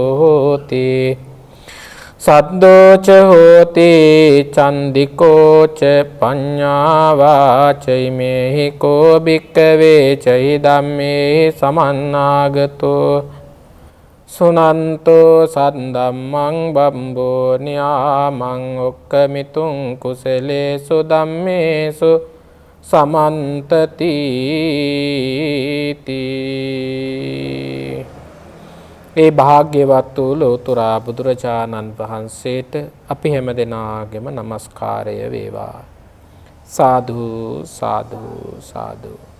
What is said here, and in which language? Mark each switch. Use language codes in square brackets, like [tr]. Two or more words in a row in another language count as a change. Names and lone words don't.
[pi] හෝති සද්දෝච හෝති චන්දිකෝච පඤ්ඤාවාචෛමේහි කෝ භික්ඛවේ චෛ ධම්මේ සමන්නාගතෝ සුනන්තෝ සද්ධම්මං බම්බෝ නියාමං ඔක්කමිතුං කුසලේසු ධම්මේසු සමන්තති. [si] ඒ භාග්‍යවත් වූ ලෝතර බුදුරජාණන් වහන්සේට අපි හැම දෙනාගේම নমස්කාරය වේවා. සාදු සාදු සාදු.